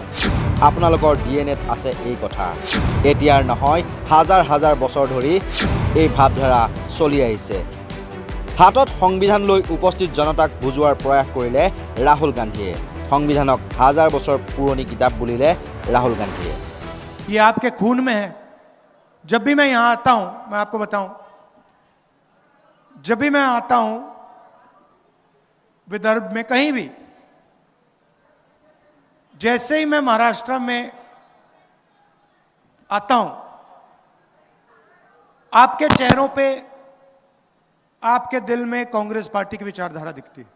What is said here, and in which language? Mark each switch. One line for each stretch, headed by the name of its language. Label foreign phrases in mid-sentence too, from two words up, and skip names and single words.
Assamese: আপোনালোকৰ ডিএনএত আছে এই কথা। এতিয়াৰ নহয়, হাজাৰ হাজাৰ বছৰ ধৰি এই ভাৱধাৰা চলি আহিছে। হাতত সংবিধান লৈ উপস্থিত জনতাক বুজোৱাৰ প্ৰয়াস কৰিলে ৰাহুল গান্ধীয়ে। সংবিধানক হাজাৰ বছৰ পুৰণি কিতাপ বুলিলে राहुल गांधी।
Hindi: ये आपके खून में है। जब भी मैं यहां आता हूं, मैं आपको बताऊं, जब भी मैं आता हूं विदर्भ में कहीं भी, जैसे ही मैं महाराष्ट्र में आता हूं, आपके चेहरों पे, आपके दिल में कांग्रेस पार्टी की विचारधारा दिखती है।